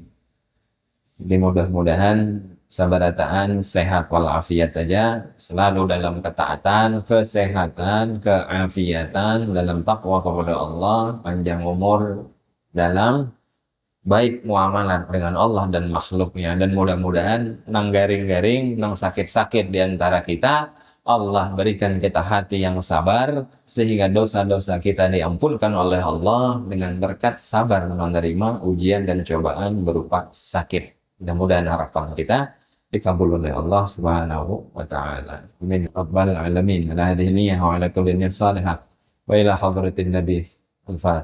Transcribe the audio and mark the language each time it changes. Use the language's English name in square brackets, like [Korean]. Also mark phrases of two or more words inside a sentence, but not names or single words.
[Indonesian] Jadi mudah-mudahan sabarataan sehat walafiat aja, selalu dalam ketaatan, kesehatan, keafiatan, dalam takwa kepada Allah, panjang umur dalam baik muamalah dengan Allah dan makhluknya, dan mudah-mudahan [Banjar] nang garing-garing, nang sakit-sakit [Indonesian] diantara kita, Allah berikan kita hati yang sabar sehingga dosa-dosa kita diampunkan oleh Allah dengan berkat sabar menerima ujian dan cobaan berupa sakit. Mudah-mudahan harapan kita dikabul oleh Allah [Arabic] سبحانه وتعالى. آمين رب العالمين. على هذه النية وعلى كل نية صالحة. وإلى حضرة النبي الفاتحة.